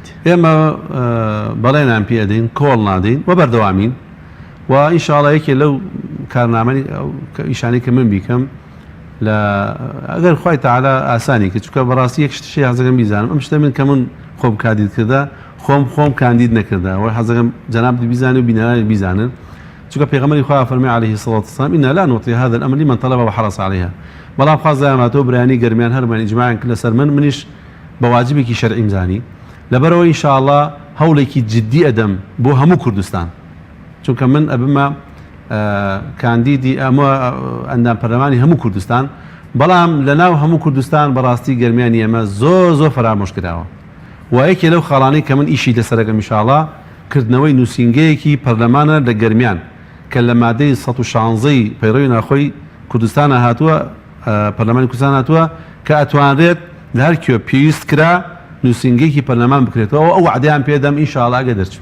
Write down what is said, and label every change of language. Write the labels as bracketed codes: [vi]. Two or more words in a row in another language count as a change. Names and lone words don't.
[ckb] ئێمە بەڵێنان پێ دەین کۆڵ نادەین و بەردەوامین و ئینشاڵڵا یەکێ لەو کارنامەی ئیشانەی کە من بیکەم ئەگەر خی تەعالا ئاسانی کە چونکە بەڕاستی یەک شتشی حەزەکەم بیزانم ئەم شتە من کە من خۆم کاندید کردا خۆم کاندید نەکردا وە حەزەکەم جەناب بیزانێ و بینەرانی بیزانن چونکە پێغەمبەری خوا فەرمی [ar] عەلەیهی سەڵات وسەلام ئینا لا نوطی هذا الأمر لمن طلب وحرص عليها [ckb] بەڵام خواز دایماتەوە برایانی گەرمیان هەرمان ئیجماعیان کرد لەسەر منیش بە واجبێکی شەرعی مزانی لەبەرەوە ئینشاءالله هەوڵێکی جددی ئەدەم بۆ هەموو کوردستان چونکە من ئەبمە کاندیدی ئەمە ئەندام پەرلەمانی هەموو کوردستان بەڵام لەناو هەموو کوردستان بەڕاستی گەرمیانی ئێمە زۆر فەرامۆش کراوە وایەکێ لەو خاڵانەی کە من ئیشی لەسەرەکەم ئینشاءالله کردنەوەی نووسینگەیەکی پەرلەمانە لە گەرمیان کە لە مادەی 116 پەیڕەوی ناخۆی کوردستان هاتووە پەرلەمانی کوردستان هاتووە کە ئەتوانرێت لە هەر کوێ پێویست کرا نووسینگەیەکی پەرلەمان بکرێتەوە ئەو وعدەیان پێدەم ئینشاءالله ئەگە دەرچوو